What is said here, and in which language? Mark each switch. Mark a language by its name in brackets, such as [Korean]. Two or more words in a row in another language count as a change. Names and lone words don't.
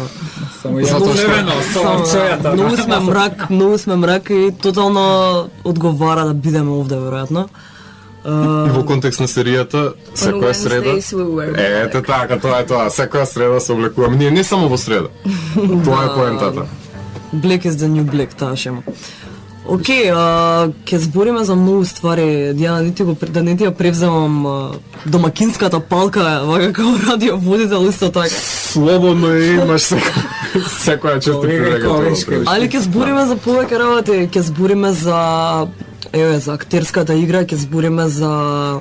[Macedonian] Само јако многу сме мрак и тотално одговара да бидеме овде веројатно. И во контекст на серијата, секоја среда... Ете така, тоа е тоа. Секоја среда се облекуваме. Ние не само во среда. Тоа е поентата. [English] Black is the new black, [Macedonian] таа шема. Океј, ќе збориме за многу ствари. Да не ти ја превземам домакинската палка, вака како радиоводител исто така. Слободно имаш секоја чест привилегија. Али ќе збориме за повеќе работи, ќе збориме за за актерската игра, ќе збориме за